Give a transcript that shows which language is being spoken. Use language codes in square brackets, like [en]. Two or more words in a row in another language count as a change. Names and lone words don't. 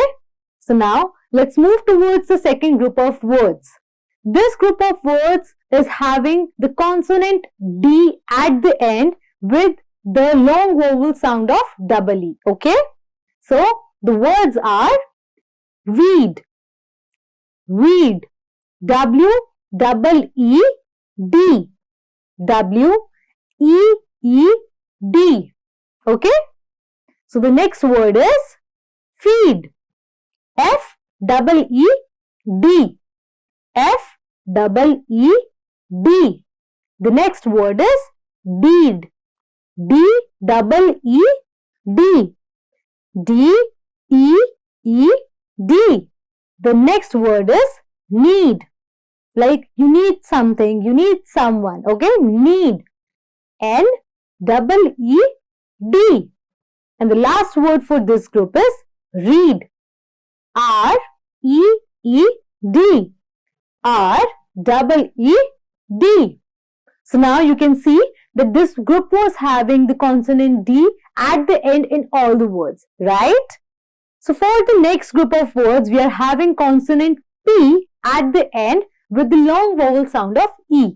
[en] So now, let's move towards the second group of words. This group of words is having the consonant D at the end with the long vowel sound of double E, okay? So, the words are weed. Weed. W-E-E-D. W-E-E-D. Okay? So, the next word is feed. F-E-E-D. F-E-E-D. The next word is deed. D-E-E-D. D-E-E-D. The next word is need. Like you need something, you need someone. Okay? Need. N-E-E-D. And the last word for this group is read. R-E-E-D. R-E-E-D. So now you can see that this group was having the consonant D at the end in all the words, right? So for the next group of words, we are having consonant P at the end with the long vowel sound of E.